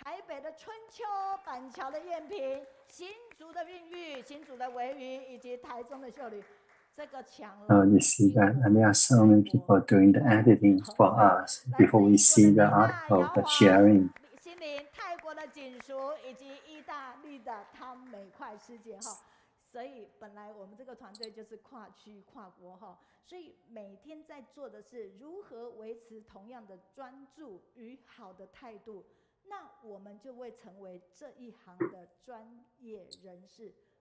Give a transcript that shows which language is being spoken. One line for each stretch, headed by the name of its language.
Chinese: 台北的春秋、板桥的燕平、新竹的韵玉、新竹的维瑜以及台中的秀女。
English: You see that, and there are so many people doing the editing for us before we see the article, the sharing.
Chinese: 心灵、泰国的锦淑以及意大利的汤美快师姐哈，所以本来我们这个团队就是跨区跨国哈，所以每天在做的是如何维持同样的专注与好的态度，那我们就会成为这一行的专业人士。